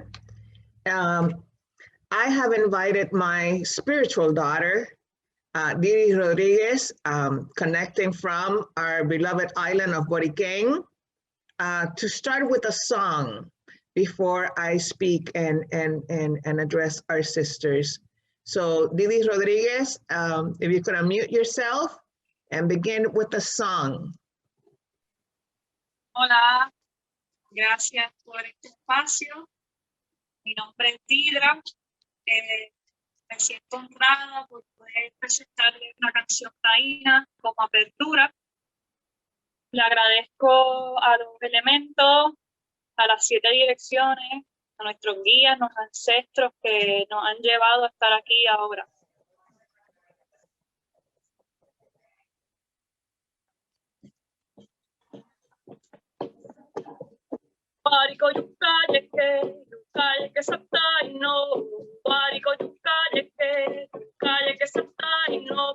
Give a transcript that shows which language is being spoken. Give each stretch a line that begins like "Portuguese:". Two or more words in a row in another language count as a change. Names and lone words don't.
English: I have invited my spiritual daughter, Didi Rodriguez, connecting from our beloved island of Boriquen, to start with a song before I speak and address our sisters. So Didi Rodriguez, if you could unmute yourself and begin with a song.
Spanish: Hola, gracias por este espacio. Mi nombre es Didra. Me siento honrada por poder presentarle una canción taína como apertura. Le agradezco a los elementos, a las 7 direcciones, a nuestros guías, los ancestros que nos han llevado a estar aquí ahora.
Taino: Parico yucaye que saptai no. Parico yucaye que saptai no.